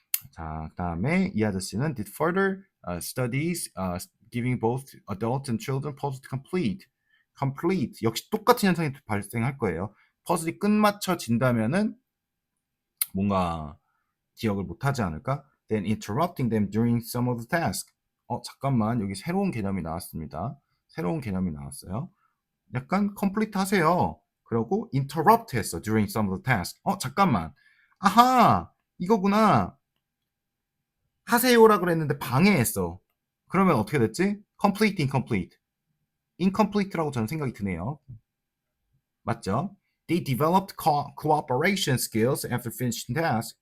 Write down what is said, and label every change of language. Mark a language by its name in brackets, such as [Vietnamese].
[Korean] 자, 그다음에 이 아저씨는 [English] did further studies giving both adults and children puzzle to complete. [Korean] complete 역시 똑같은 현상이 발생할 거예요. 퍼즐이 끝마쳐진다면은 뭔가 기억을 못하지 않을까? [English] Then interrupting them during some of the task. [Korean] 잠깐만 여기 새로운 개념이 나왔습니다. 새로운 개념이 나왔어요. 약간 complete 하세요. 그러고 interrupt 했어. [English] during some of the task. [Korean] 잠깐만. 아하, 이거구나. 하세요라 그랬는데 방해했어. 그러면 어떻게 됐지? complete, incomplete. incomplete라고 저는 생각이 드네요. 맞죠? [English] They developed cooperation skills after finishing task.